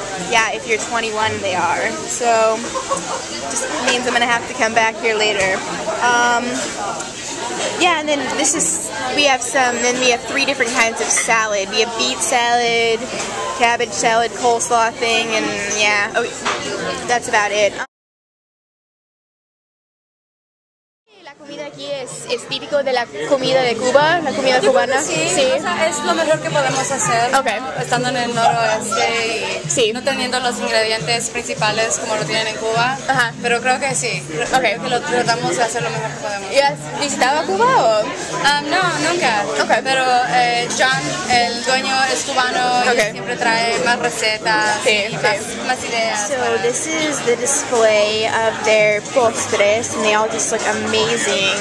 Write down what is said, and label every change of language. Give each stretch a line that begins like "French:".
English: Yeah, if you're 21, they are. So, just means I'm gonna have to come back here later. Yeah, and then we have 3 different kinds of salad. We have beet salad, cabbage salad, coleslaw thing, and yeah, that's about it.
Spanish: La comida aquí es típico de la comida de Cuba, la comida cubana. Sí, o sea, es lo mejor que podemos hacer, estando en el noroeste y no teniendo los ingredientes principales como lo tienen en Cuba, pero creo que sí, creo que lo tratamos de hacer lo mejor que podemos. ¿Y has visitado Cuba o? No, nunca, pero John, el dueño, es cubano y siempre trae más recetas y más ideas.
English: So this is the display of their postres, and they all just look amazing.